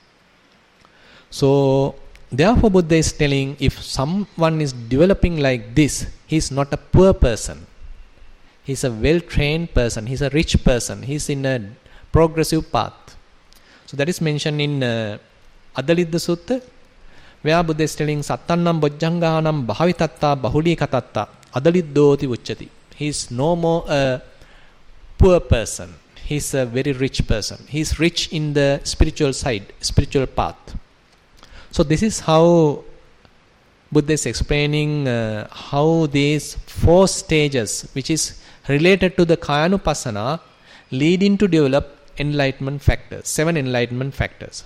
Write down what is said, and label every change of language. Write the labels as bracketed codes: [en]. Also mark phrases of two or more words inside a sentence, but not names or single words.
[en] So therefore Buddha is telling, if someone is developing like this, he is not a poor person. He is a well-trained person. He is a rich person. He is in a progressive path. So that is mentioned in Adalidda Sutta, where Buddha is telling, [pi] Sattannam bojjhanganam bhavitatta bahulīkatatta adaliddoti uchati. [en] He is no more a poor person. He is a very rich person. He is rich in the spiritual side, spiritual path. So this is how Buddha is explaining how these 4 stages, which is related to the Kayanupassana, leading to develop enlightenment factors, 7 enlightenment factors.